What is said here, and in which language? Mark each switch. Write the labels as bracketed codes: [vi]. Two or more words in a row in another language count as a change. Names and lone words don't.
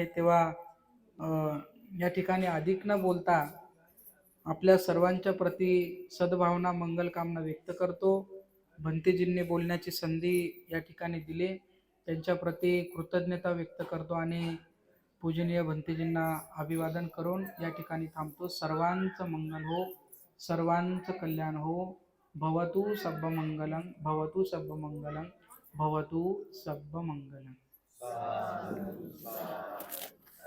[mr] तेव्हा या ठिकाणी अधिक न बोलता आपल्या सर्वांच्या प्रती सद्भावना मंगलकामना व्यक्त करतो. भंतेजींनी बोलण्याची संधी या ठिकाणी दिली, त्यांच्या प्रती कृतज्ञता व्यक्त करतो आणि पूजनीय भंतेजींना अभिवादन करून या ठिकाणी थांबतो. सर्वांचं मंगल हो, सर्वांचं कल्याण हो. [pi] भवतु सब्ब मंगलम, भवतु सब्ब मंगलम, भवतु सब्ब मंगलम.